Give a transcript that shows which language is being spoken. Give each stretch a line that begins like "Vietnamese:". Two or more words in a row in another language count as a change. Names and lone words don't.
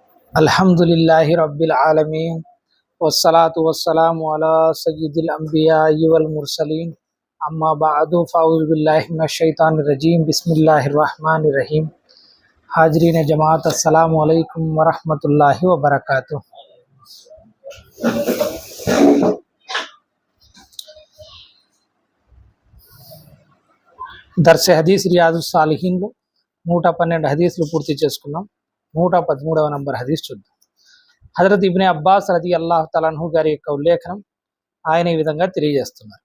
Arabic: الحمد لله رب العالمين والصلاة والسلام على سيد الأنبياء والمرسلين أما بعد فأعوذ بالله من الشيطان الرجيم بسم الله الرحمن الرحيم.
Urdu: حاضرین جماعت
Arabic: السلام عليكم ورحمة الله وبركاته.
Telugu: దర్స్ హదీస్ రియాదుస్ సాలిహీన్లో 112 హదీసులు పూర్తి చేసుకున్నాం. 113వ నంబర్ హదీస్ చూద్దాం. హజరత్ ఇబ్నే అబ్బాస్
Arabic: رضي الله تعالى عنه
Telugu: గారి యొక్క ఉల్లేఖనం ఆయన ఈ విధంగా తెలియజేస్తున్నారు.